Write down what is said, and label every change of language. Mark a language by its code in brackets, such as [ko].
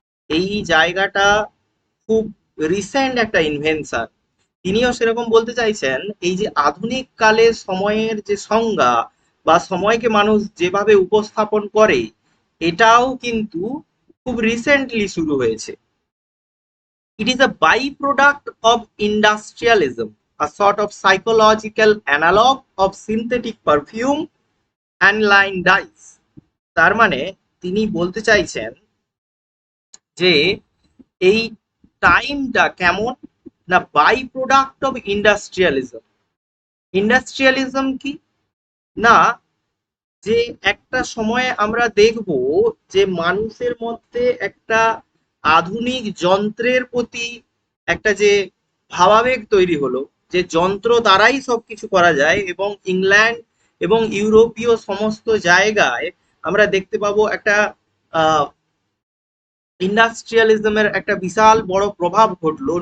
[bn] এই জায়গাটা খুব রিসেন্ট একটা ইনভেনশন। তিনিও সেরকম বলতে চাইছেন এই যে আধুনিক কালে সময়ের যে সংজ্ঞা বা সময়কে মানুষ যেভাবে উপস্থাপন করে, এটাও কিন্তু খুব রিসেন্টলি শুরু হয়েছে। [en] It is a by product of industrialism, a sort of psychological analog of synthetic perfume and line dyes। [bn] তার মানে তিনি বলতে চাইছেন যে এই টাইমটা কেমন না, [en] By product of industrialism. [bn] ইন্ডাস্ট্রিয়ালিজম কি না, যে একটা সময়ে আমরা দেখব যে মানুষের মধ্যে একটা আধুনিক যন্ত্রের প্রতি একটা যে ভাবাবেগ তৈরি হলো, যে যন্ত্র দ্বারাই সবকিছু করা যায়, এবং ইংল্যান্ড এবং ইউরোপীয় সমস্ত জায়গায় আমরা দেখতে পাবো একটা আহ ইন্ডাস্ট্রিয়ালিজমের একটা বিশাল বড় প্রভাব ঘটলো।